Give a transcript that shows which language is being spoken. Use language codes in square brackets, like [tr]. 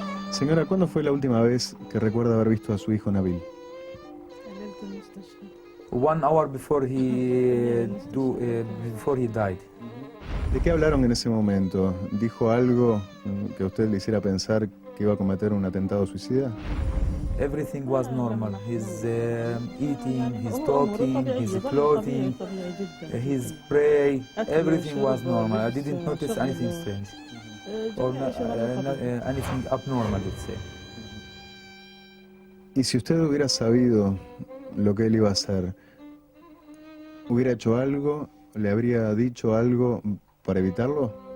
[es] Señora, ¿cuándo fue la última vez que recuerda haber visto a su hijo Nabil? [en] 1 hour before he died. [es] ¿De qué hablaron en ese momento? ¿Dijo algo que a usted le hiciera pensar que iba a cometer un atentado suicida? [en] Everything was normal. He's eating, he's talking, he's clothing, his pray. Everything was normal. I didn't notice anything strange or anything abnormal, let's say. [es] Y si usted hubiera sabido lo que él iba a hacer, ¿hubiera hecho algo? ¿Le habría dicho algo para evitarlo?